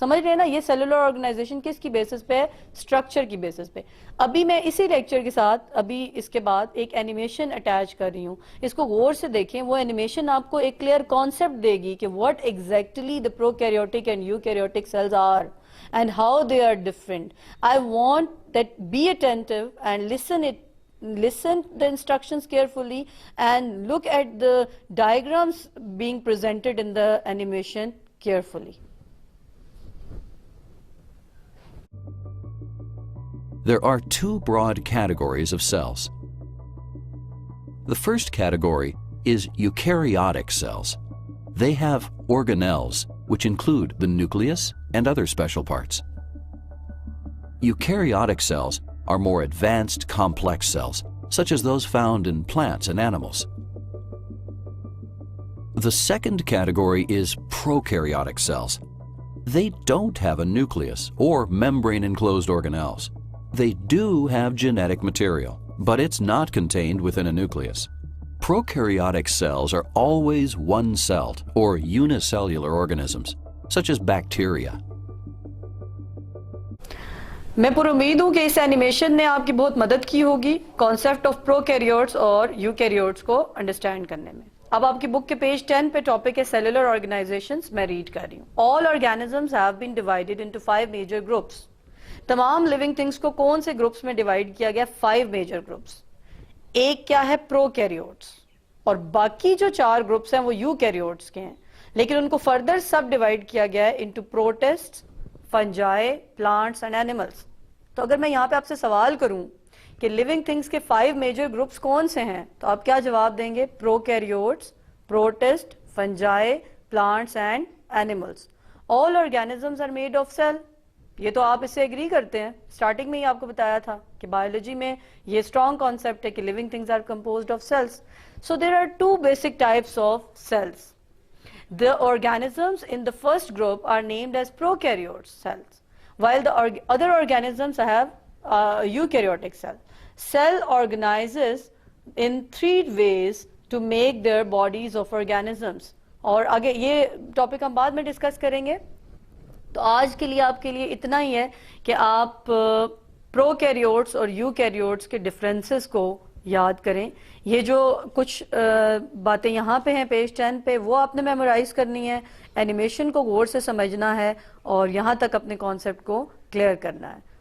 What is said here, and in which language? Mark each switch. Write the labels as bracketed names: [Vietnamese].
[Urdu] سمجھ رہے ہیں نا, یہ سیلولر آرگنائزیشن کس کی بیسس پہ ہے؟ اسٹرکچر کی بیسس پہ. ابھی میں اسی لیکچر کے ساتھ ابھی اس کے بعد ایک اینیمیشن اٹیچ کر رہی ہوں, اس کو غور سے دیکھیں. وہ اینیمیشن آپ کو ایک کلیئر کانسیپٹ دے گی کہ [English] What exactly the prokaryotic and eukaryotic cells are and how they are different. I want that be attentive and listen the instructions carefully and look at the diagrams being presented in the animation carefully. There are 2 broad categories of cells. The first category is eukaryotic cells. They have organelles, which include the nucleus and other special parts. Eukaryotic cells are more advanced, complex cells, such as those found in plants and animals. The second category is prokaryotic cells. They don't have a nucleus or membrane-enclosed organelles. They do have genetic material, but it's not contained within a nucleus. Prokaryotic cells are always one-celled or unicellular organisms, such as bacteria. [Urdu] میں پر امید ہوں کہ اس animation نے آپ کی بہت مدد کی ہوگی کانسیپٹ آف پرو کیریوٹس اور یو کیریوٹس کو انڈرسٹینڈ کرنے میں. اب آپ کی بک کے پیج 10 پہ ٹاپک ہے سیلولر آرگنائزیشنز, میں ریڈ کر رہی ہوں. [English] All organisms have been divided into 5 major groups. [Urdu] تمام لیونگ تھنگس کو کون سے گروپس میں ڈیوائیڈ کیا گیا؟ 5 میجر گروپس. ایک کیا ہے؟ پرو کیریوٹس, اور باقی جو 4 گروپس ہیں وہ یو کیریوٹس کے ہیں, لیکن ان کو فردر سب ڈیوائیڈ کیا گیا ہے into protest, فنجائے, plants and animals. تو اگر میں یہاں پہ آپ سے سوال کروں کہ لیونگ تھنگس کے 5 میجر گروپس کون سے ہیں, تو آپ کیا جواب دیں گے؟ پرو کیریوٹس, protest, فنجائے, plants and animals. [English] All organisms are made of cell. [Urdu] یہ تو آپ اس سے ایگری کرتے ہیں, سٹارٹنگ میں ہی آپ کو بتایا تھا کہ بایولوجی میں یہ اسٹرانگ کانسیپٹ ہے کہ [English] Living things are composed of cells. So there are 2 basic types of cells. The organisms in the first group are named as prokaryote cells, while the other organisms have eukaryotic cell. Cell organizes in 3 ways to make their bodies of organisms. [Urdu] اور آگے یہ topic ہم بعد میں discuss کریں گے. تو آج کے لیے آپ کے لیے اتنا ہی ہے کہ آپ پرو کیریوٹس اور یو کیریوٹس کے ڈفرینسز کو یاد کریں. یہ جو کچھ باتیں یہاں پہ ہیں پیج 10 پہ, وہ آپ نے میمورائز کرنی ہے, اینیمیشن کو غور سے سمجھنا ہے اور یہاں تک اپنے کانسیپٹ کو کلیئر کرنا ہے.